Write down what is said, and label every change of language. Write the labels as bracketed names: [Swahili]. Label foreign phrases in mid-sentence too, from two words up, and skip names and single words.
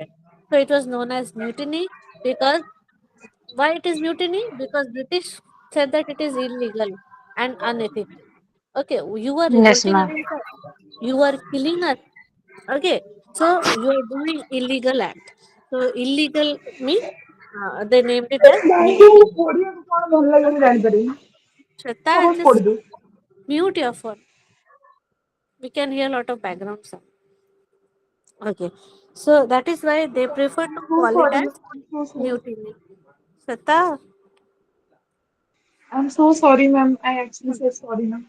[English] So it was known as mutiny because why it is mutiny? Because British said that it is illegal and unethical. Okay, you are Yes, revolting ma'am. against us. You are killing us. Okay, so you are doing illegal act. So illegal means they named it as [Odia] ବ୍ୟାଙ୍କକୁ [English] mutiny. [Odia] ପଢିବାକୁ କଣ ଭଲ ଲାଗେ ମୁଁ ଜାଣିପାରିନି। [English] Shweta, [Odia] କଣ [English] just [Odia] ପଢିଦଉ। [English] mute your phone. We can hear a lot of background sound. Okay, so that is why they prefer to So call it sorry, as ma'am. I'm so sorry. mutiny. Shweta, I'm so sorry, ma'am. I actually said sorry, ma'am.